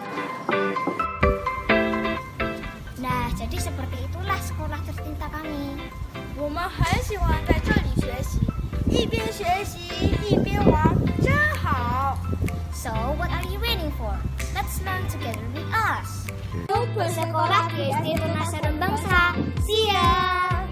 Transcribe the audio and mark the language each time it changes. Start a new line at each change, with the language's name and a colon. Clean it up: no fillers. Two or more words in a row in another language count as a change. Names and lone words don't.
Indonesian: Nah, jadi seperti itulah sekolah tercinta kami.
Chinese: 我们很喜欢在这里学习，一边学习一边玩，真好。
English: So, what are you waiting for? Let's learn together with us.
Indonesian: Bersekolah Sekolah di SD Tunasarum Bangsa.
English: See ya!